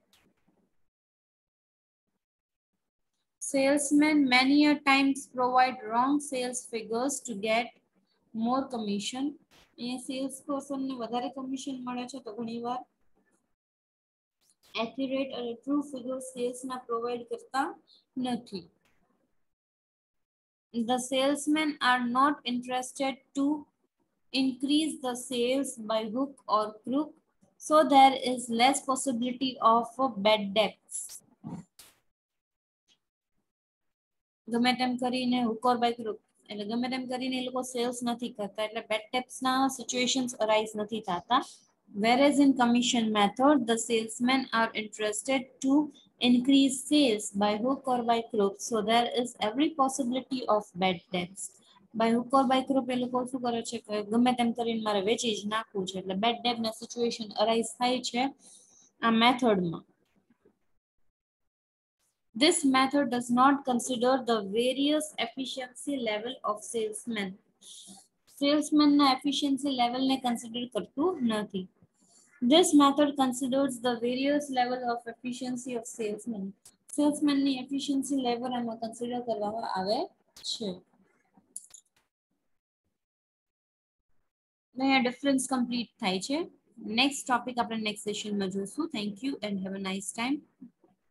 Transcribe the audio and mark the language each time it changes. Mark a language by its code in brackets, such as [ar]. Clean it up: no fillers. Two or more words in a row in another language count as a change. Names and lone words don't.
[en] Salesmen many a times provide wrong sales figures to get more commission. [gu] એ [en] sales person [gu] ને વધારે commission મળે છે તો ઘણીવાર accurate અને [en] true figures sales [gu] ના provide કરતા નથી. [en] The salesmen are not interested to increase the sales by hook or crook, so there is less possibility of bad debts. [gu] ગમે તેમ કરીને [en] hook or by crook [gu] એટલે ગમે તેમ કરીને એ લોકો સેલ્સ નથી કરતા એટલે [en] bad debts [gu] ના [en] situations arise [gu] નથી થતા. [en] Whereas in commission method, the salesmen are interested to increase sales by hook or by crook. So there is every possibility of bad debts. By hook or by crook [gu] એ લોકો શું કરે છે કે ગમે તેમ કરીને મારે વેચી જ નાખવું છે એટલે [en] bad debt [gu] ના [en] situation arise [gu] થાય છે આ મેથડમાં. [en] This method does not consider the various efficiency level of salesmen. [gu] Salesman na [en] efficiency level [gu] ne consider કરતું નથી. [en] This method considers the various level of efficiency of salesmen. [gu] Salesman ની [en] efficiency level [gu] એમાં consider કરવામાં આવે છે. અહીંયા difference complete થાય છે. [en] Next topic [gu] આપણે [en] next session [gu] માં જોશું. [en] Thank you and have a nice time.